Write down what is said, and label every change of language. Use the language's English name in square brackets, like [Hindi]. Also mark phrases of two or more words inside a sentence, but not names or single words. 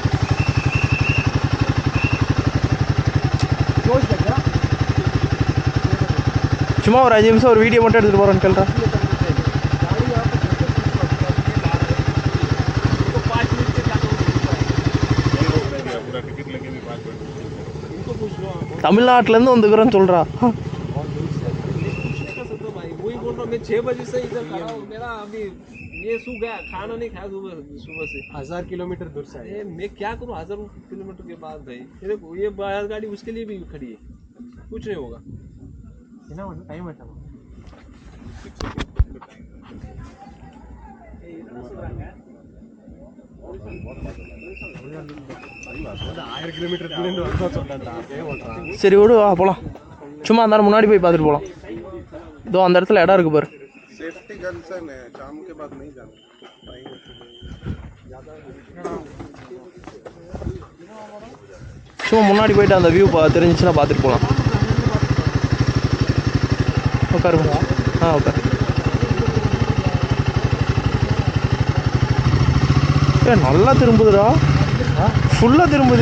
[Tamil] சும்மா ஒரு 5 நிமிஷம் ஒரு வீடியோ மட்டும் எடுத்துகிட்டு போகிறோன்னு கேள்றா. தமிழ்நாட்டிலேருந்து வந்துக்கிறோன்னு சொல்கிறா. [Hindi] मैं 6 बजे से इधर खड़ा हूँ. मेरा अभी ये सूख गया, खाना नहीं खाया सुबह से. 1000 किलोमीटर दूर से आए. मैं क्या करूँ 1000 किलोमीटर के बाद भाई. ये बैलगाड़ी उसके लिए भी खड़ी है, कुछ नहीं होगा. टाइम है [Tamil] சரி விடு, வா போகலாம். சும்மா அந்த முன்னாடி போய் பார்த்துட்டு போகலாம். இதோ அந்த இடத்துல இடம் இருக்கு பாரு. [English] safety concern [Hindi] है, शाम के बाद नहीं जाना. [Tamil] சும்மா முன்னாடி போயிட்டு அந்த வியூ தெரிஞ்சிச்சுன்னா பார்த்துட்டு போகலாம். உட்காருங்க. உட்காரு. நல்லா திரும்புதுடா, ஃபுல்லாக திரும்புது.